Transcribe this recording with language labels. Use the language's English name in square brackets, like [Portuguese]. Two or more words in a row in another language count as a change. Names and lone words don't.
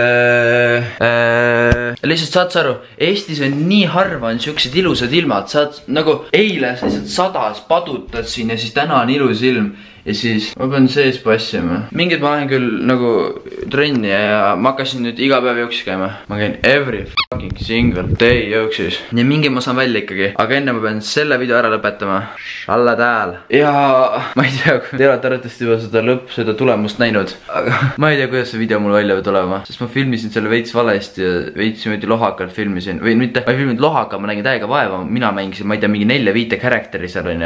[Estonian] Lihtsalt saad sa aru, Eestis on nii harva on siuksed ilusad ilmad. Saad nagu eile lihtsalt sadas padutad siin ja siis täna on ilus ilm. Ja siis ma pean sees passima. Mingid ma lähen küll nagu trenni ja ma hakkasin nüüd iga päev jooksis käima. Ma käin [English] every fucking single day [Estonian] jooksis. Ja mingi ma saan välja ikkagi. Aga enne ma pean selle video ära lõpetama. Alla tääl. Ja ma ei tea, kui te olete arvatavasti juba seda tulemust näinud. Aga ma ei tea, kuidas see video mul välja peab tulema. Sest ma filmisin selle veits valesti ja veits niimoodi lohakalt filmisin. Või mitte, ma ei filminud lohaka, ma nägin täiega vaeva. Mina mängisin, ma ei tea, mingi 4-5 karakteri seal on ja.